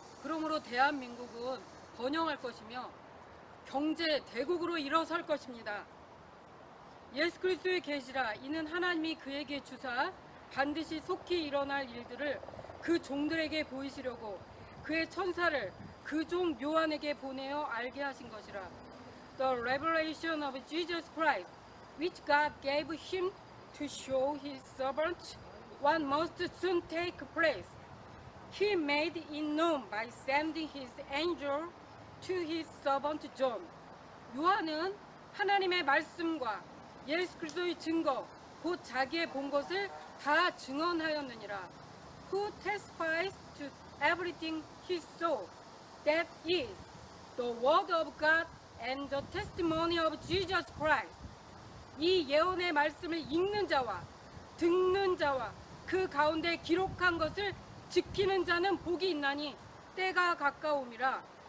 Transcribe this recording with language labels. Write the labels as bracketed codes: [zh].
[ko] 그러므로 대한민국은 번영할 것이며 경제 대국으로 일어설 것입니다. 예수 그리스도의 계시라. 이는 하나님이 그에게 주사 반드시 속히 일어날 일들을 그 종들에게 보이시려고 그의 천사를 그 종 요한에게 보내어 알게 하신 것이라. [en] The revelation of Jesus Christ, which God gave him to show his servants what must soon take place. He made it known by sending his angel to his servant John. [ko] 요한은 하나님의 말씀과 예수 그리스도의 증거, 곧 자기의 본 것을 다 증언하였느니라. [en] Who testifies to everything he saw, that is the word of God and the testimony of Jesus Christ. [ko] 이 예언의 말씀을 읽는 자와 듣는 자와 그 가운데 기록한 것을 지키는 자는 복이 있나니 때가 가까움이라.